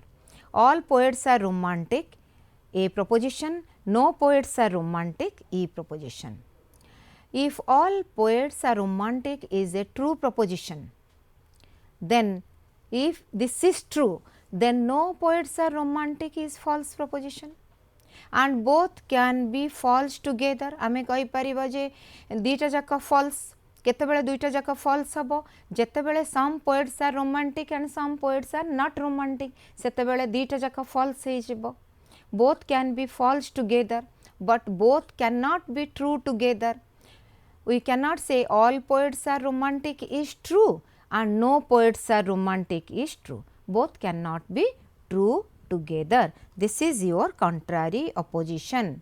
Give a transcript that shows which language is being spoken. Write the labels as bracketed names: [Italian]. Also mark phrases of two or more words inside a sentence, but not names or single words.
[English] All poets are romantic, A proposition, no poets are romantic, E proposition. If all poets are romantic is a true proposition, then if this is true then no poets are romantic is false proposition and both can be false together. [Odia] ଆମେ କହି ପାରିବା ଯେ ଦୁଇଟା ଯାକ false, କେତେବେଳେ ଦୁଇଟା ଯାକ false ହବ ଯେତେବେଳେ [English] some poets are romantic and some poets are not romantic, [Odia] ସେତେବେଳେ ଦୁଇଟା ଯାକ false ହେଇ ଯିବ. [English] Both can be false together, but both cannot be true together. We cannot say all poets are romantic is true and no poets are romantic is true. Both cannot be true together. This is your contrary opposition.